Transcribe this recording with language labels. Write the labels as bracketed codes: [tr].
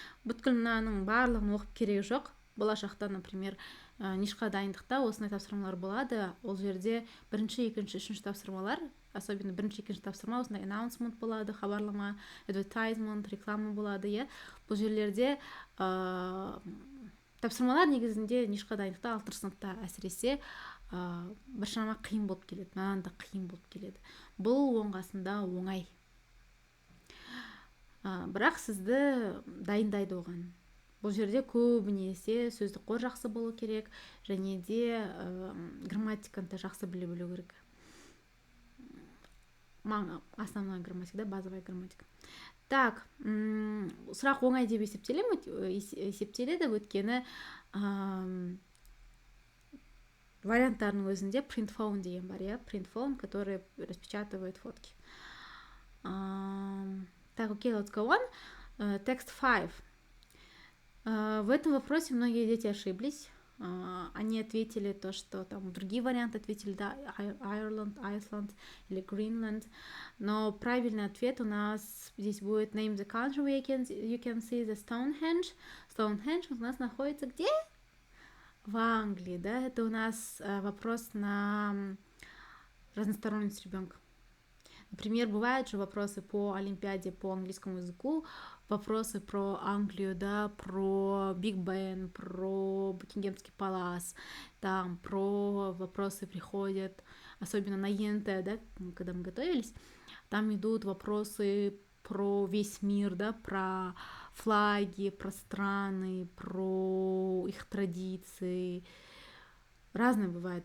[kk] Бүткіл мынаның барлығын оқып керегі жоқ. Болашақта, например, нишқа дайындықта осындай тапсырмалар болады. Ол жерде бірінші, екінші, үшінші тапсырмалар, особенно бірінші, екінші тапсырма, осындай announcement болады, хабарлама, advertisement, реклама болады, иә. Бұл жерлерде тапсырмалар негізінде нишқа дайындықта 6 сыныпта әсіресе біршама қиын болып келеді, мынанда қиын болып келеді. Бұл оңғасында оңай. Бірақ сізді дайындайды оған. Бұл жерде көбінесе сөздік қор жақсы болу керек, және де грамматиканы жақсы біле білу керек. [ru] Основная грамматика, да, базовая грамматика. [kk] Так, сұрақ оңай деп есептеледі, өйткені варианттарының өзінде print phone деген бар, иә, print phone, [ru] который распечатывает фотки. Так, окей, [en] let's go on. Text 5. [ru] В этом вопросе многие дети ошиблись. Они ответили то, что там другие варианты ответили, да, Ireland, Iceland или Greenland. Но правильный ответ у нас здесь будет [en] name the country where you can see the Stonehenge. [ru] Stonehenge у нас находится где? В Англии, да, это у нас вопрос на разносторонность ребенка. Например, бывают же вопросы по Олимпиаде по английскому языку, вопросы про Англию, да, про Биг Бен, про Букингемский палас, там про вопросы приходят, особенно на ЕНТ, да, когда мы готовились, там идут вопросы про весь мир, да, про флаги, про страны, про их традиции. Разное бывает.